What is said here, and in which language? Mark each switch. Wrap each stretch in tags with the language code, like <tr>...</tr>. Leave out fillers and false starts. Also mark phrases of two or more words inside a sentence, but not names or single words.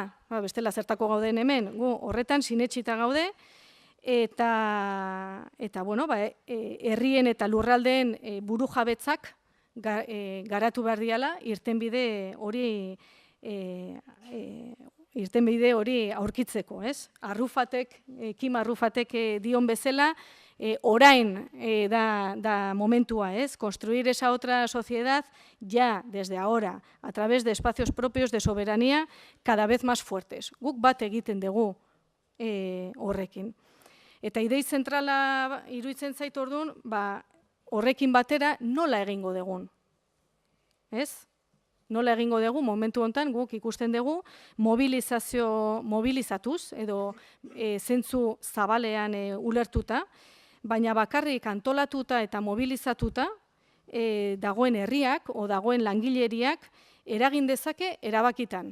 <eu>Bestela zertako gauden hemen, gu horretan sinetsita gaude, eta herrien eta lurraldeen burujabetzak garatu behar diala, irtenbide hori aurkitzeko, ez? Kim Arrufatek dion bezala, orain da momentua, ez?</eu> <es>Construir esa otra sociedad ya desde ahora, a través de espacios propios de soberanía cada vez más fuertes.</es> <eu>Guk bat egiten dugu horrekin. Eta idei zentrala iruditzen zait orduan, horrekin batera nola egingo dugun, ez? Nola egingo dugu, momentu honetan guk ikusten dugu mobilizatuz edo zentzu zabalean ulertuta, baina bakarrik antolatuta eta mobilizatuta dagoen herriak o dagoen langileriak eragin dezake erabakitan.</eu>